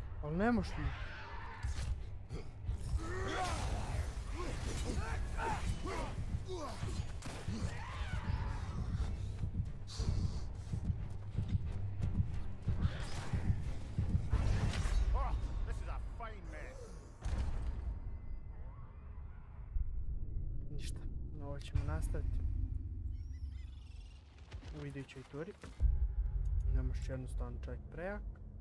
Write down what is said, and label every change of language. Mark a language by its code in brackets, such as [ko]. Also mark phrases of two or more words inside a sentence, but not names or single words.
[hr] Ali ne možeš mi. [en] Oh, this is a fine mess. [hr] Ništa, ovo ćemo nastaviti u idućoj turi. Ne možeš jednostavno čovjek prejak.